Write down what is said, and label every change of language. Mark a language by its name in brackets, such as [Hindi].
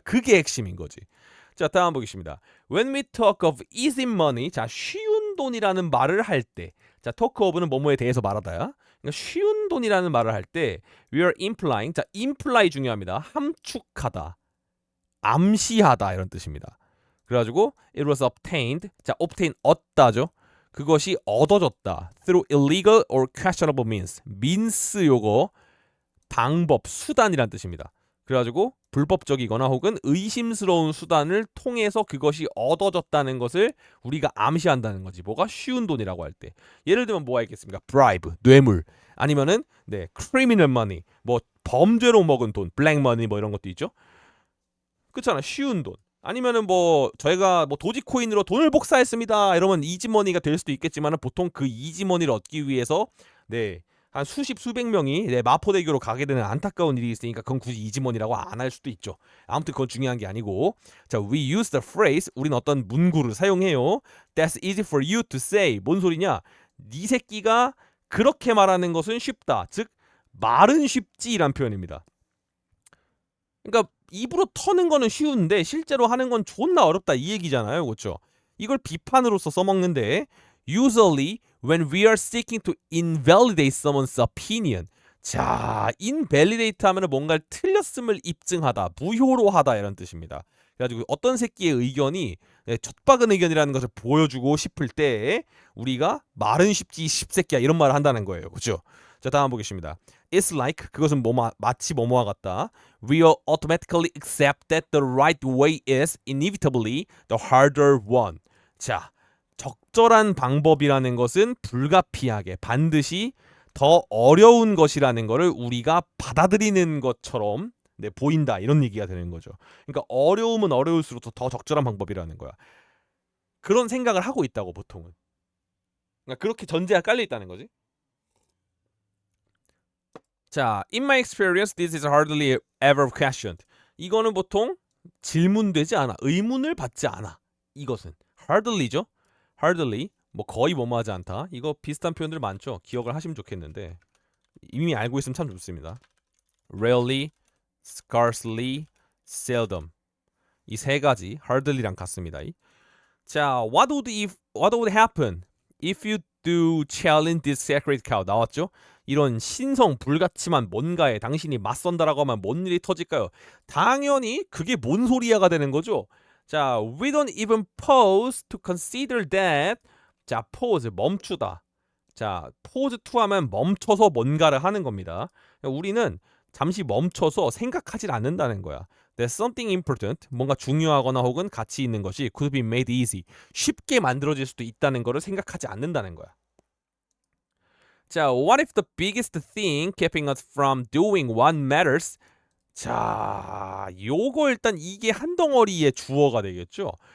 [Korean] 그게 핵심인 거지. 자, 다음 보겠습니다. [English] When we talk of easy money, [Korean] 자, 쉬운 돈이라는 말을 할 때, 자, talk of는 뭐뭐에 대해서 말하다야. 그러니까 쉬운 돈이라는 말을 할 때, [English] we are implying, [Korean] 자, imply 중요합니다. 함축하다, 암시하다 이런 뜻입니다. 그래가지고 [English] it was obtained, [Korean] 자, obtain 얻다죠. 그것이 얻어졌다. [English] through illegal or questionable means [Korean] 요거 방법, 수단이란 뜻입니다. 그래가지고 불법적이거나 혹은 의심스러운 수단을 통해서 그것이 얻어졌다는 것을 우리가 암시한다는 거지. 뭐가 쉬운 돈이라고 할 때. 예를 들면 뭐가 있겠습니까? bribe, 뇌물. 아니면은 criminal money, 뭐 범죄로 먹은 돈, black money 뭐 이런 것도 있죠. 그렇잖아. 쉬운 돈. 아니면은 뭐 저희가 뭐 도지코인으로 돈을 복사했습니다. 이러면 이지머니가 될 수도 있겠지만은 보통 그 이지머니를 얻기 위해서 한 수십 수백 명이 마포대교로 가게 되는 안타까운 일이 있으니까 그건 굳이 이지머니라고 안 할 수도 있죠. 아무튼 그건 중요한 게 아니고 자, [English] we use the phrase. [Korean] 우린 어떤 문구를 사용해요. [English] That's easy for you to say. [Korean] 뭔 소리냐? 네 새끼가 그렇게 말하는 것은 쉽다. 즉 말은 쉽지란 표현입니다. 그러니까 입으로 터는 거는 쉬운데 실제로 하는 건 존나 어렵다 이 얘기잖아요. 그렇죠? 이걸 비판으로서 써먹는데 [English] usually when we are seeking to invalidate someone's opinion. [Korean] 자, invalidate 하면은 뭔가를 틀렸음을 입증하다, 무효로 하다 이런 뜻입니다. 그래가지고 어떤 새끼의 의견이 젖박은 의견이라는 것을 보여주고 싶을 때 우리가 말은 쉽지 십새끼야 이런 말을 한다는 거예요. 그렇죠? 자, 다음 보겠습니다. [English] It's like [Korean] 그것은 마치 뭐뭐와 같다. [English] We'll automatically accept that the right way is inevitably the harder one. [Korean] 자, 적절한 방법이라는 것은 불가피하게 반드시 더 어려운 것이라는 것을 우리가 받아들이는 것처럼 보인다 이런 얘기가 되는 거죠. 그러니까 어려움은 어려울수록 더 적절한 방법이라는 거야. 그런 생각을 하고 있다고 보통은. 그러니까 그렇게 전제가 깔려 있다는 거지. [English] 자, in my experience, this is hardly ever questioned. [Korean] 이거는 보통 질문되지 않아. 의문을 받지 않아. 이것은 hardly죠. hardly 뭐 거의 뭐뭐하지 않다. 이거 비슷한 표현들 많죠. 기억을 하시면 좋겠는데 이미 알고 있으면 참 좋습니다. [English] rarely, scarcely, seldom. [Korean] 이 세 가지 hardly랑 같습니다. [English] 자, what would happen if you do challenge this sacred cow? [Korean] 나왔죠? 이런 신성 불가침한 뭔가에 당신이 맞선다라고 하면 뭔 일이 터질까요? 당연히 그게 뭔 소리야가 되는 거죠. [English] 자, we don't even pause to consider that. [Korean] 자, pause 멈추다. 자, pause to 하면 멈춰서 뭔가를 하는 겁니다. 우리는 잠시 멈춰서 생각하지 않는다는 거야. [English] That something important, [Korean] 뭔가 중요하거나 혹은 가치 있는 것이 [English] could be made easy, [Korean] 쉽게 만들어질 수도 있다는 것을 생각하지 않는다는 거야. [English] 자, what if the biggest thing keeping us from doing what matters? [Korean] 자, 요거 일단 이게 한 덩어리의 주어가 되겠죠.